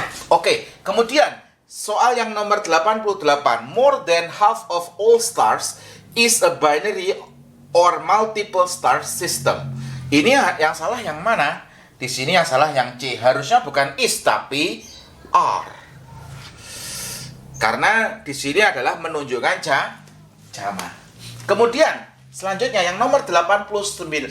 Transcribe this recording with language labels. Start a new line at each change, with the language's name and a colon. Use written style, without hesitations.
Indonesian: Oke, kemudian soal yang nomor 88.
English: More than half of all stars is a binary or multiple star system.
Indonesian: Ini yang salah yang mana? Di sini yang salah yang C. Harusnya bukan is tapi are. Karena di sini adalah menunjukkan jama. Kemudian selanjutnya yang nomor 89.